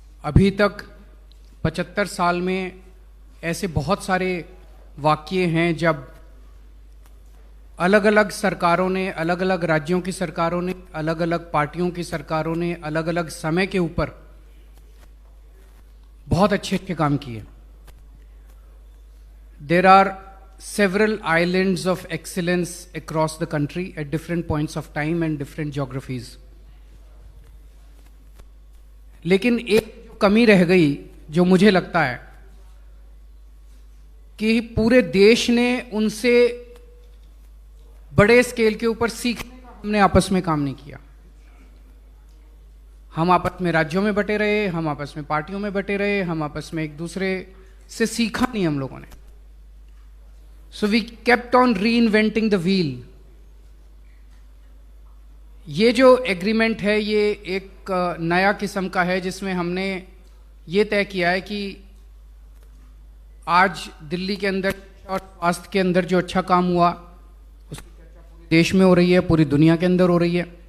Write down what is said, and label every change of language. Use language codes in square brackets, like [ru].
[hi] अभी तक 75 साल में ऐसे बहुत सारे वाक़ये हैं जब अलग अलग सरकारों ने, अलग अलग राज्यों की सरकारों ने, अलग अलग पार्टियों की सरकारों ने अलग अलग समय के ऊपर बहुत अच्छे अच्छे काम किए। [en] There are several islands of excellence across the country at different points of time and different geographies. [hi] लेकिन एक जो कमी रह गई, जो मुझे लगता है कि पूरे देश ने उनसे बड़े स्केल के ऊपर सीखने का हमने आपस में काम नहीं किया। हम आपस में राज्यों में बटे रहे, हम आपस में पार्टियों में बटे रहे, हम आपस में एक दूसरे से सीखा नहीं हम लोगों ने। [en] So we kept on reinventing the wheel. [hi] ये जो एग्रीमेंट है ये एक नया किस्म का है जिसमें हमने ये तय किया है कि आज दिल्ली के अंदर और स्वास्थ्य के अंदर जो अच्छा काम हुआ उसकी चर्चा पूरे देश में हो रही है, पूरी दुनिया के अंदर हो रही है।